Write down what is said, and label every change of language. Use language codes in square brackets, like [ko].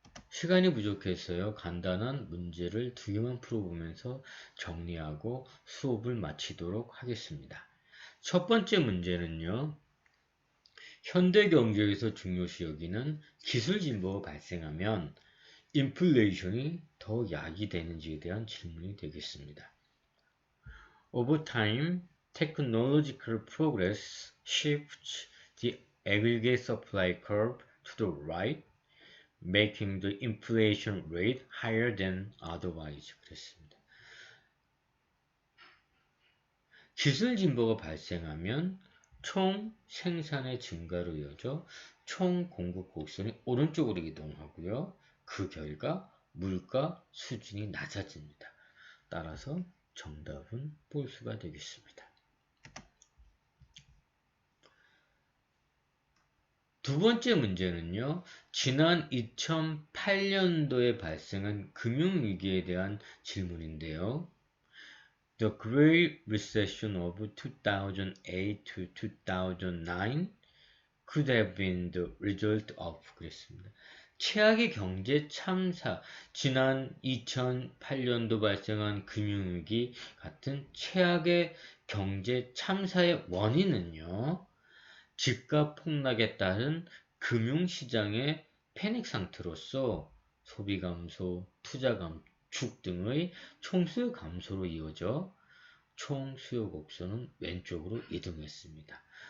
[ko] 시간이 부족해서요. 간단한 문제를 두 개만 풀어보면서 정리하고 수업을 마치도록 하겠습니다. 첫 번째 문제는요. 현대 경제에서 중요시 여기는 기술 진보가 발생하면 인플레이션이 더 야기되는지에 대한 질문이 되겠습니다. [en] Over time, technological progress shifts the aggregate supply curve to the right, making the inflation rate higher than otherwise. [ko] 그랬습니다. 기술 진보가 발생하면 총 생산의 증가로 이어져 총 공급 곡선이 오른쪽으로 이동하고요. 그 결과 물가 수준이 낮아집니다. 따라서 정답은 폴수가 되겠습니다. 두 번째 문제는요. 지난 2008년도에 발생한 금융위기에 대한 질문인데요. [en] The Great Recession of 2008 to 2009 could have been the result of [ko] 그랬습니다. 최악의 경제 참사, 지난 2008년도 발생한 금융위기 같은 최악의 경제 참사의 원인은요. 집값 폭락에 따른 금융시장의 패닉 상태로서 소비 감소, 투자 감축 등의 총수요 감소로 이어져 총수요 곡선은 왼쪽으로 이동했습니다.